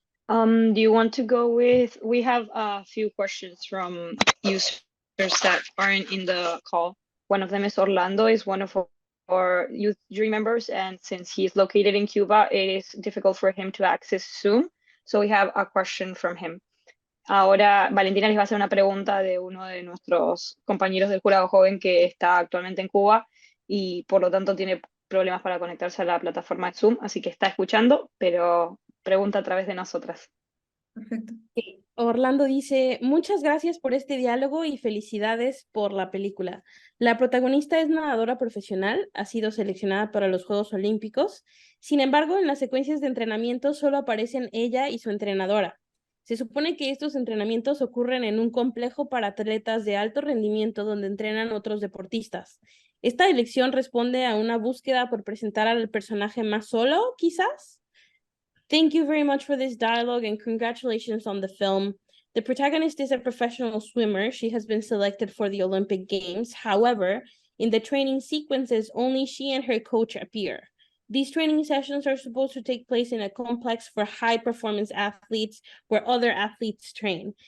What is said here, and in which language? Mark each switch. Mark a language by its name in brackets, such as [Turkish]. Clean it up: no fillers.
[English] Do you want to go with, we have a few questions from users that aren't in the call. One of them is Orlando, is one of our youth jury members, and since he's located in Cuba, it is difficult for him to access Zoom. So we have a question from him. [Spanish] Ahora Valentina les va a hacer una pregunta de uno de nuestros compañeros del jurado joven que está actualmente en Cuba y por lo tanto tiene problemas para conectarse a la plataforma de Zoom, así que está escuchando, pero pregunta a través de nosotras. Perfecto. Orlando dice, muchas gracias por este diálogo y felicidades por la película. La protagonista es nadadora profesional, ha sido seleccionada para los Juegos Olímpicos. Sin embargo, en las secuencias de entrenamiento solo aparecen ella y su entrenadora. Se supone que estos entrenamientos ocurren en un complejo para atletas de alto rendimiento donde entrenan otros deportistas. ¿Esta elección responde a una búsqueda por presentar al personaje más solo, quizás? [English] Thank you very much for this dialogue and congratulations on the film. The protagonist is a professional swimmer. She has been selected for the Olympic Games. However, in the training sequences, only she and her coach appear. These training sessions are supposed to take place in a complex for high-performance athletes where other athletes train.